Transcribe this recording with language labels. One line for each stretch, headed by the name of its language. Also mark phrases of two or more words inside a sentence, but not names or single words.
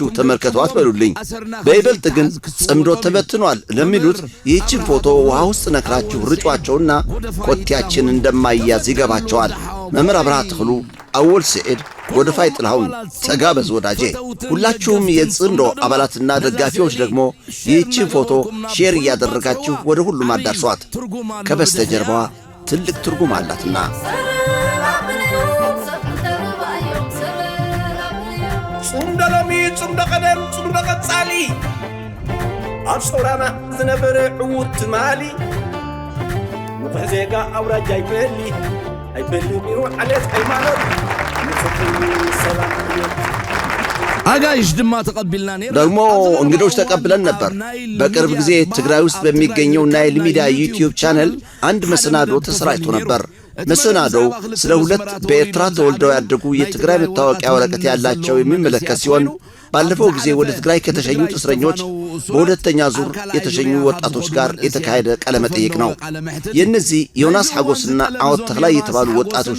Amharic: ተመልከቷት በሉልኝ። በይበልጥ ግን ጽምዶ ተበትኗል ለሚሉት ይህችን ፎቶ ውሃ ውስጥ ነክራችሁ ርጯቸውና ቆቲያችን እንደማይያዝ ይገባቸዋል። መምህር አብርሃ ተክሉ፣ አወል ሰዒድ፣ ጎደፋይ ጥላሁን፣ ተጋበዝ ወዳጄ። ሁላችሁም የጽምዶ አባላትና ደጋፊዎች ደግሞ ይህችን ፎቶ ሼር እያደረጋችሁ ወደ ሁሉም አዳርሷት። ከበስተጀርባዋ ትልቅ ትርጉም አላትና።
Tigrinya: ጽምዶ ሎሚ ጽምዶ ቀደም ጽምዶ ቀጻሊ ኣብ ሰውራና ዝነበረ ዕዉት ትማሊ ንኩሕ ዜጋ ኣውራጃ ኣይበሊ ሚሩ ዓሌት ሃይማኖት አጋይሽ ድማ ተቀብልና ነበር።
Amharic: ደግሞ እንግዶች ተቀብለን ነበር። በቅርብ ጊዜ ትግራይ ውስጥ በሚገኘው ናይል ሚዲያ ዩቲዩብ ቻነል አንድ መሰናዶ ተሰራጭቶ ነበር። መሰናዶው ስለ 2 በኤርትራ ተወልደው ያደጉ የትግራይ መታወቂያ ወረቀት ያላቸው የሚመለከት ሲሆን ባለፈው ጊዜ ወደ ትግራይ ከተሸኙት እስረኞች በሁለተኛ ዙር የተሸኙ ወጣቶች ጋር የተካሄደ ቃለ መጠይቅ ነው። የእነዚህ ዮናስ ሐጎስና አወት ተክላይ የተባሉ ወጣቶች